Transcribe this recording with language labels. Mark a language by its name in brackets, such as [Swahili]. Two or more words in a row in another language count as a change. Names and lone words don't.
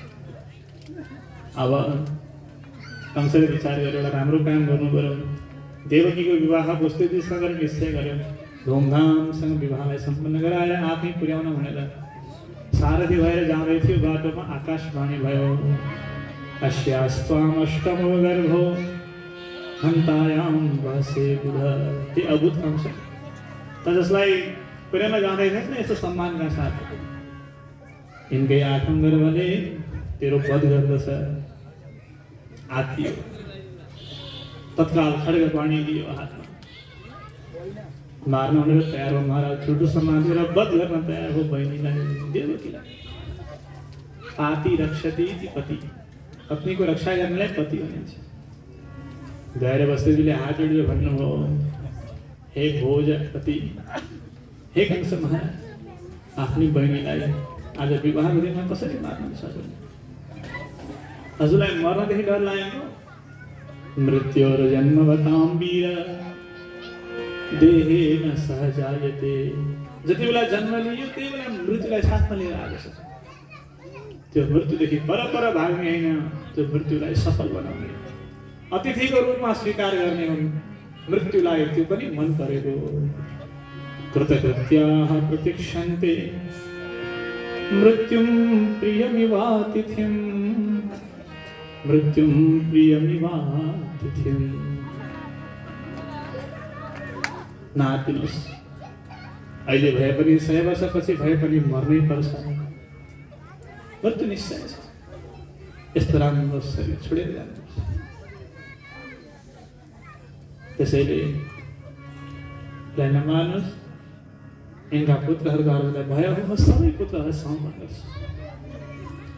[Nepali] अब कंसले विचार गरेर एउटा राम्रो काम गर्नु पर्यो। देवकीको विवाह वसुदेवजीसँग निश्चय गर्यो। धुमधामसँग विवाहलाई सम्पन्न गराएर आफै पुर्याउन भनेर सारथी भएर जाँदै थियो। बाटोमा आकाशवाणी भयो, [Sanskrit] अस्यास्त्वाम् अष्टमो गर्भो हन्तायां वासे बुध। [Nepali] त्यो अद्भुत कंस त जसलाई पुर्याउन जाँदै थिएछ नि यस्तो सम्मानका साथ, यिनकै 8औं गर्भले तेरो वध गर्दछ। आत्तियो, तत्काल खड्ग पानी दियो हातमा, मार्न भनेर तयार हो। महाराज ठुल्ठो समातेर वध गर्न तयार हो बहिनीलाई, देवकीलाई। [Sanskrit] पाति रक्षति इति पति, [Nepali] पत्नीको रक्षा गर्नेलाई पति भनिन्छ। गएर वसुदेवजीले हात जोडेर भन्नुभयो, हे भोज पति, हे कंस महाराज, आफ्नै बहिनीलाई आज विवाहको दिनमा कसरी मार्न सक्नु? हजुरलाई मर्नदेखि डर लागेको? [Sanskrit] मृत्योर्जन्मवतां वीर देहेन सहजायते। [Nepali] जति बेला जन्म लियो त्यही बेला मृत्युलाई साथमा लिएर आएको छ। त्यो मृत्युदेखि पर भाग्ने होइन, त्यो मृत्युलाई सफल बनाउने, अतिथिको रूपमा स्वीकार गर्ने हुन् मृत्युलाई, त्यो पनि मन परेको। [Sanskrit] कृतकृत्याः प्रतीक्षन्ते मृत्युं प्रियमिवातिथिम्, मृत्युं प्रियमिवातिथिम्। [Nepali] नआत्तिनुहोस्, अहिले भए पनि 100 वर्षपछि भए पनि मर्नै पर्छ, मृत्यु निश्चय छ। यस्तो राम्रो शरीर छोडेर जानुपर्छ। त्यसैले नमान्नुहोस्, यिनका पुत्रहरूको अरूलाई भयो, म सबै पुत्रहरूलाई समर्पण गर्छु।